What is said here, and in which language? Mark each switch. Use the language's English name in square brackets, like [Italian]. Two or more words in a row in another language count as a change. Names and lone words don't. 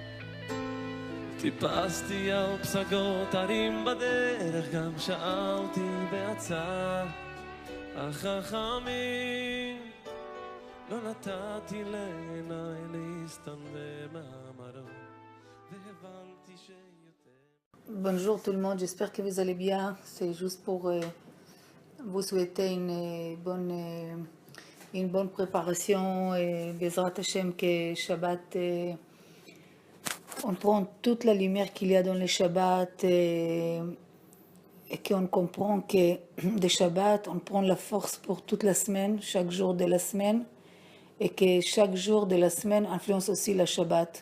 [Hebrew] טיפסתי על פסגות הרים בדרך, גם שאלתי בעצה החכמים. לא נתתי לעיניי להסתנוור מהמרום, והבנתי שיותר. [French] Bonjour tout le monde, j'espère que vous allez bien. C'est juste pour vous souhaiter une bonne préparation et [Hebrew] בעזרת השם [French] que Shabbat, on prend toute la lumière qu'il y a dans le Shabbat et qu'on comprend que de Shabbat, on prend la force pour toute la semaine, chaque jour de la semaine, et que chaque jour de la semaine influence aussi la Shabbat.